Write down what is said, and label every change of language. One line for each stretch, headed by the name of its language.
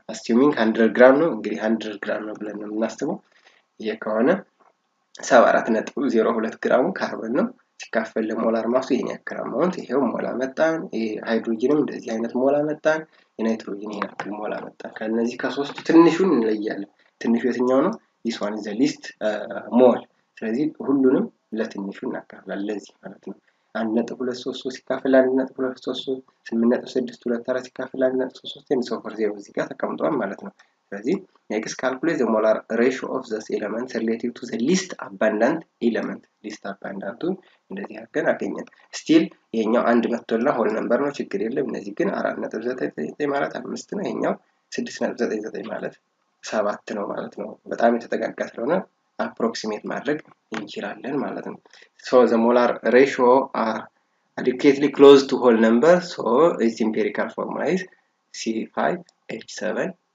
Amharic: Assuming 100 gram ነው እንግዲህ 100 gram ነው ብለን እናስበው። ይሄ ከሆነ 74.02 ግራም ካርበን ነው ሲካፈል ለሞላር ማሱ ይሄን ያክል አማውንት ይሄው ሞላ መጣን። ይሄ ሃይድሮጂንም እንደዚህ አይነት ሞላ መጣን። የናይትሮጂን ይሄን ያክል ሞላ መጣን። ከነዚህ ከሶስቱ ትንሹን እንለያለን። ትንሹ የትኛው ነው?
English: this one is the least mole።
Amharic: ስለዚህ ሁሉንም ለትንሹ እናካፍላለን ለዚህ ማለት ነው። 1.233 ሲካፈል 1.233 8.624 ሲካፈል 1.33 and so forth እዚህ ጋር ተቀምጧል ማለት ነው። ስለዚህ
English: next calculate the molar ratio of the elements relative to the least abundant element.
Amharic: least abundant እንደዚህ አድርገን አገኘን። still ይሄኛው አንድ መጥቶላ ሆል ነምበር ነው ችግር የለም። እነዚህ ግን 4.99 ማለት 5 ነው። ይሄኛው 6.99 ማለት 7 ነው ማለት ነው። በጣም የተጠጋጋ ስለሆነ approximate ማድረግ እንችላለን ማለት ነው።
English: so the molar ratio are adequately close to whole number, so its empirical formula is C5H7N